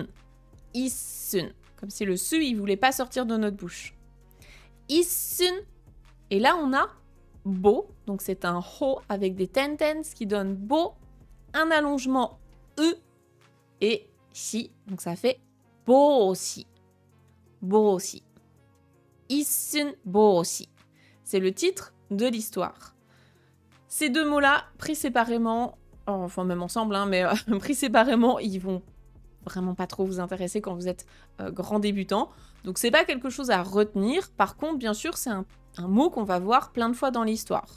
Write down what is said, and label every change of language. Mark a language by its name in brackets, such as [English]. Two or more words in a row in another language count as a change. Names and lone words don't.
[French] Isun. Comme si le su, il voulait pas sortir de notre bouche. Isun. Et là, on a bo. Donc, c'est un ho avec des tentens qui donne bo. Un allongement e et si. Donc, ça fait boshi. Boshi. Isun boshi. C'est le titre de l'histoire. Ces 2 mots-là, pris séparément, enfin même ensemble, mais pris séparément, ils vont vraiment pas trop vous intéresser quand vous êtes grand débutant. Donc c'est pas quelque chose à retenir. Par contre, bien sûr, c'est un mot qu'on va voir plein de fois dans l'histoire.